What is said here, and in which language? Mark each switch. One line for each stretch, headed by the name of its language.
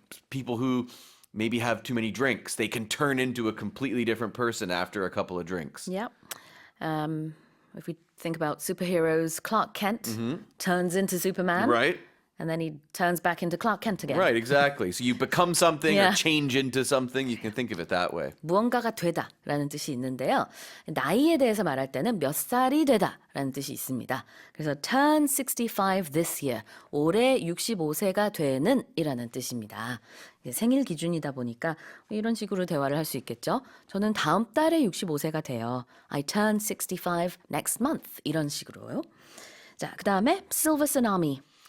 English: People who maybe have too many drinks, they can turn into a completely different person after a couple of drinks. Yep. If we think about superheroes, Clark Kent turns into Superman. Right? And then he turns back into Clark Kent again. Right, exactly. So you become something Yeah. or change into something. You can think of it that way.
Korean: 무언가가 되다라는 뜻이 있는데요. 나이에 대해서 말할 때는 몇 살이 되다라는 뜻이 있습니다.
English: 그래서 turn 65 this year.
Korean: 올해 65세가 되는 이라는 뜻입니다. 생일 기준이다 보니까 이런 식으로 대화를 할 수 있겠죠. 저는 다음 달에 65세가 돼요.
English: I turn 65 next month.
Korean: 이런 식으로요. 자, 그다음에 silver tsunami.